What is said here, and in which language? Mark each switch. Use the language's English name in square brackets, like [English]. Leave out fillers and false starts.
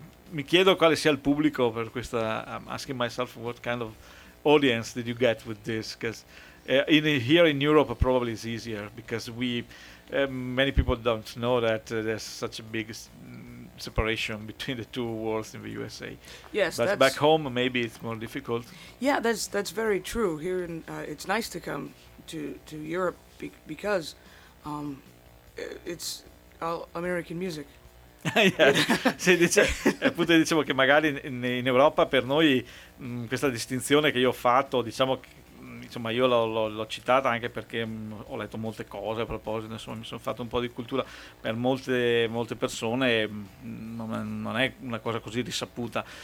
[Italian] Mi chiedo quale sia il pubblico per questa. [English] I'm asking myself what kind of audience did you get with this? Because here in Europe probably is easier because many people don't know that there's such a big separation between the two worlds in the USA. Yes, but back home maybe it's more difficult. Yeah, that's very true. Here in it's nice to come to Europe because it's all American music. [Italian] Sì, dice, appunto, dicevo che magari in Europa per noi questa distinzione che io ho fatto, diciamo che, insomma, io l'ho citata anche perché ho letto molte cose a proposito, insomma, mi sono fatto un po' di cultura. Per molte persone non è una cosa così risaputa.